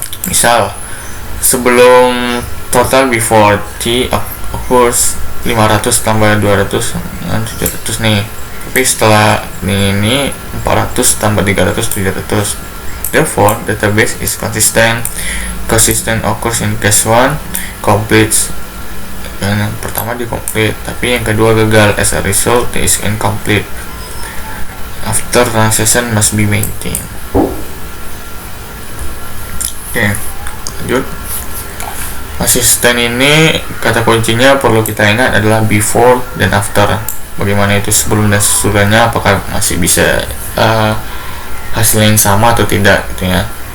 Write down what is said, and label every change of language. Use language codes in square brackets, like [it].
[id] Misal sebelum total before T equals 500 tambah 200 700 nih. Tapi setelah ini 400 tambah 300 700. [en] Therefore, database is consistent. Consistent occurs in case 1 completes. [id] Yang pertama di complete, tapi yang kedua gagal. [en] As a result, it is incomplete. After transaction must be maintained. [id] Oke, lanjut. Konsisten ini kata kuncinya perlu kita ingat adalah before dan after. Bagaimana itu sebelum dan sesudahnya, apakah masih bisa hasilnya yang sama atau tidak gitu ya.